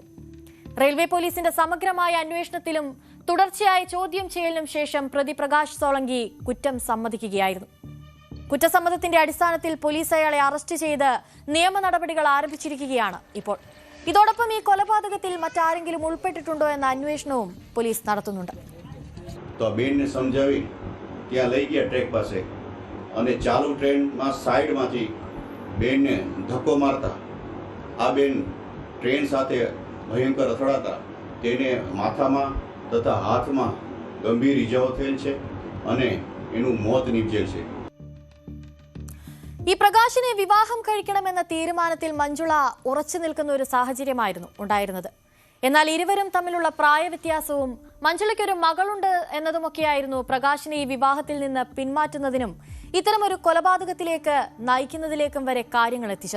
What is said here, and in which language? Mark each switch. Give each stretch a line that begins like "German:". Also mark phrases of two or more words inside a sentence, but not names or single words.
Malayalam: റെയിൽവേ പോലീസിന്റെ സമഗ്രമായ അന്വേഷണത്തിലും തുടർച്ചയായ ചോദ്യം ചെയ്യലിനും ശേഷം പ്രതി പ്രകാശ് സോളങ്കി കുറ്റം സമ്മതിക്കുകയായിരുന്നു. കുറ്റസമ്മതത്തിന്റെ അടിസ്ഥാനത്തിൽ പോലീസ് അയാളെ അറസ്റ്റ് ചെയ്ത് നിയമ നടപടികൾ ആരംഭിച്ചിരിക്കുകയാണ് ഇപ്പോൾ. ഇതോടൊപ്പം ഈ കൊലപാതകത്തിൽ മറ്റാരെങ്കിലും ഉൾപ്പെട്ടിട്ടുണ്ടോ എന്ന അന്വേഷണവും പോലീസ് നടത്തുന്നുണ്ട്.
Gujarati: બેનને સમજાવી ત્યાં લઈ ગયા ટ્રેક પાસે અને ચાલુ ટ્રેનમાં સાઈડમાંથી બેનને ધક્કો મારતા આ બેન ટ્રેન સાથે ભયંકર અથડાતા તેને માથામાં તથા હાથમાં ગંભીર ઇજાઓ થયેલ છે અને એનું મોત નીપજેલ છે.
Malayalam: ഈ പ്രകാശിനെ വിവാഹം കഴിക്കണമെന്ന തീരുമാനത്തിൽ മഞ്ജുള ഉറച്ചു നിൽക്കുന്ന ഒരു സാഹചര്യമായിരുന്നു ഉണ്ടായിരുന്നത്. എന്നാൽ ഇരുവരും തമ്മിലുള്ള പ്രായവ്യത്യാസവും മഞ്ജുളയ്ക്കൊരു മകളുണ്ട് എന്നതുമൊക്കെയായിരുന്നു പ്രകാശിനെ ഈ വിവാഹത്തിൽ നിന്ന് പിന്മാറ്റുന്നതിനും ഇത്തരമൊരു കൊലപാതകത്തിലേക്ക് നയിക്കുന്നതിലേക്കും വരെ കാര്യങ്ങൾ എത്തിച്ചത്.